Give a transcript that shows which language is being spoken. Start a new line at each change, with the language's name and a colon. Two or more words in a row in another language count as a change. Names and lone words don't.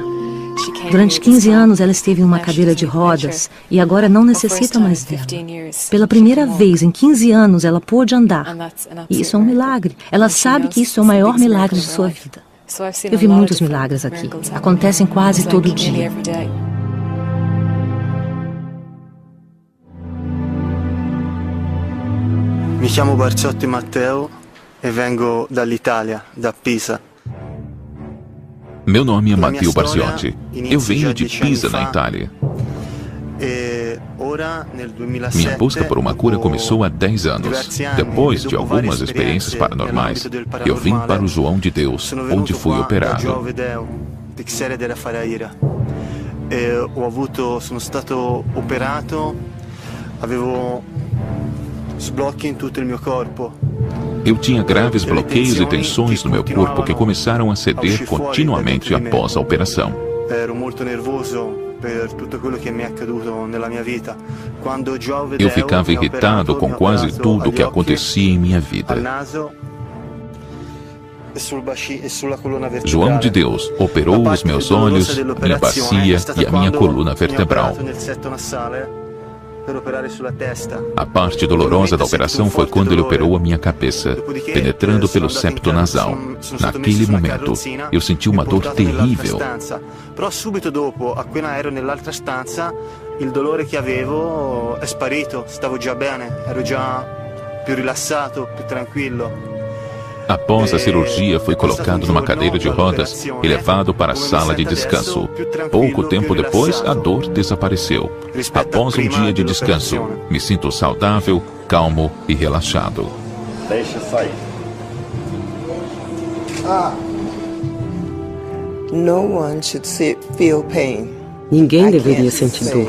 Portuguese: Durante 15 anos ela esteve em uma cadeira de rodas e agora não necessita mais dela. Pela primeira vez em 15 anos ela pôde andar. E isso é um milagre. Ela sabe que isso é o maior milagre de sua vida. Eu vi muitos milagres aqui. Acontecem quase todo dia.
Italian: Mi chiamo Barciotti Matteo e vengo dall'Italia, da Pisa.
Portuguese: Meu nome é Matteo Barciotti. Eu venho de Pisa, na Itália. Minha busca por uma cura começou há 10 anos. Depois de algumas experiências paranormais, eu vim para o João de Deus, onde fui operado.
Italian: Sono stato operato, avevo sblocchi in tutto il mio corpo.
Portuguese: Eu tinha graves bloqueios e tensões no meu corpo que começaram a ceder continuamente após a operação. Eu ficava irritado com quase tudo o que acontecia em minha vida. João de Deus operou os meus olhos, minha bacia e a minha coluna vertebral. A parte dolorosa da operação foi quando ele operou a minha cabeça, penetrando pelo septo nasal. Naquele momento, eu senti uma dor terrível.
Italian: Però subito dopo, appena ero nell'altra stanza, il dolore che avevo è sparito, stavo già bene, ero già più rilassato, più tranquillo.
Portuguese: Após a cirurgia, fui colocado numa cadeira de rodas e levado para a sala de descanso. Pouco tempo depois, a dor desapareceu. Após um dia de descanso, me sinto saudável, calmo e relaxado. Deixa sair. Ninguém deveria sentir dor.